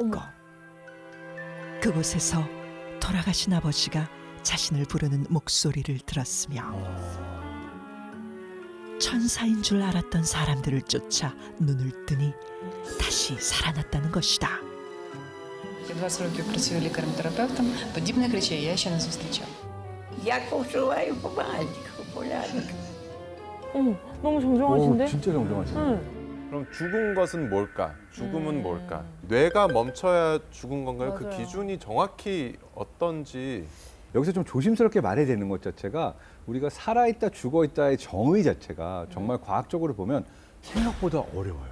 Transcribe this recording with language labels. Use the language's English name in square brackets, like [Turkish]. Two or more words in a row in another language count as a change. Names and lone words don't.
[Korean] 어머. 그곳에서 돌아가신 아버지가 자신을 부르는 목소리를 들었으며 천사인 줄 알았던 사람들을 쫓아 눈을 뜨니 다시 살아났다는 것이다. [Ukrainian] 20 років працюю лікарем-терапевтом, подібних речей я ще не зустрічала. Я ковшуваю по мальчику, полярник. [Korean] 어머, 너무 정정하신데? 진짜 정정하시네. 응. 그럼 죽은 것은 뭘까? 죽음은 뭘까? 뇌가 멈춰야 죽은 건가요? 그 맞아요. 기준이 정확히 어떤지. 여기서 좀 조심스럽게 말해야 되는 것 자체가 우리가 살아있다 죽어있다의 정의 자체가 정말 과학적으로 보면 생각보다 어려워요.